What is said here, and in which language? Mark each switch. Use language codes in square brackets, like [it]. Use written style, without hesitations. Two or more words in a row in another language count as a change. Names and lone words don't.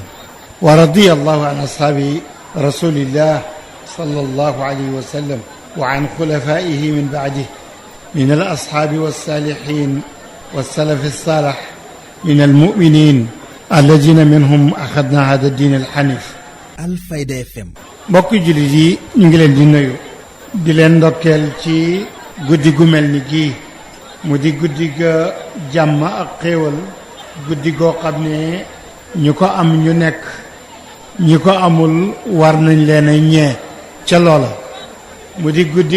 [ar] ورضي الله عن أصحاب رسول الله صلى الله عليه وسلم وعن خلفائه من بعده من الأصحاب والصالحين والسلف الصالح من المؤمنين الذين منهم أخذنا هذا الدين الحنيف. Alfayda FM. [wo] mbokk jullit yi ñu ngi leen di nuyu di leen ndokkeel ci guddi gu mel ni gii mu di guddi ga jàmm ak xéewal guddi goo xam ne ñu ko am ñu nekk ñi ko amul war nañ leen a ñee ca loola mu di guddi